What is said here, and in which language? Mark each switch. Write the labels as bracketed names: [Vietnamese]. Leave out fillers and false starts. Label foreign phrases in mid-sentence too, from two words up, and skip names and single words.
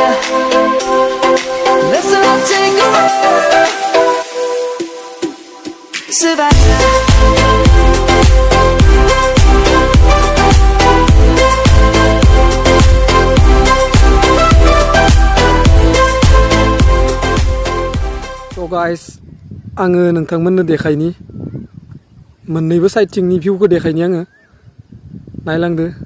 [English] Let's all take a walk, Savannah. So guys, [Bodo] आङो नोंथांमोननो देखायनि मोननैबो साइडथिंनि भिउखौ देखायनि आङो नायलांदो